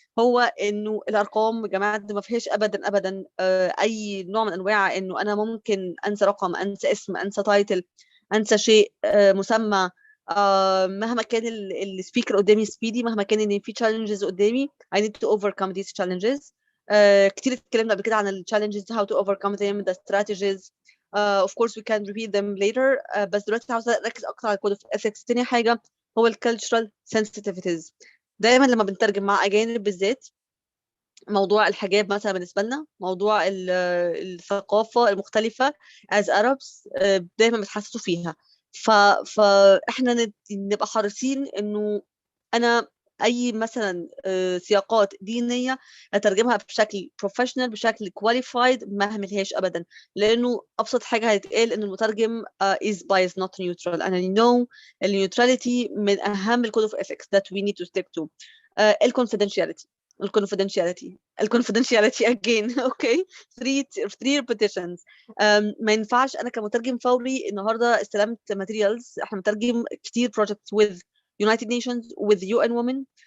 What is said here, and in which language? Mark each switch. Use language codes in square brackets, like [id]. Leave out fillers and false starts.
[ar] هو انه الارقام يا جماعه ما فيهاش ابدا ابدا اي نوع من انواع انه انا ممكن انسى رقم، انسى اسم، انسى تايتل، انسى شيء مسمى. مهما كان السبيكر قدامي سبيدي، مهما كان ان في challenges قدامي [en] I need to overcome these challenges. [ar] كتير اتكلمنا قبل كده عن [en] ال challenges, how to overcome them, the strategies. Of course we can repeat them later. [ar] بس دلوقتي عاوزة أركز أكتر على code of ethics. تاني حاجة هو ال cultural sensitivities. دايما لما بنترجم مع أجانب بالذات موضوع الحجاب مثلا بالنسبة لنا، موضوع الثقافة المختلفة [en] as Arabs [ar] دايما بتحسسوا فيها. فاحنا نبقى حريصين انه انا اي مثلا سياقات دينيه اترجمها بشكل بروفيشنال بشكل كواليفايد ما اهملهاش ابدا، لانه ابسط حاجه هيتقال ان المترجم [en] is biased not neutral. and I know النيوتراليتي [ar] من اهم [en] الكود of ethics that we need to stick to. الconfidentiality الconfidentiality again. Okay 3 repetitions. [ar] ما ينفعش انا كمترجم فوري النهارده استلمت ماتيريالز، احنا مترجم كتير [en] projects with United Nations with UN Women.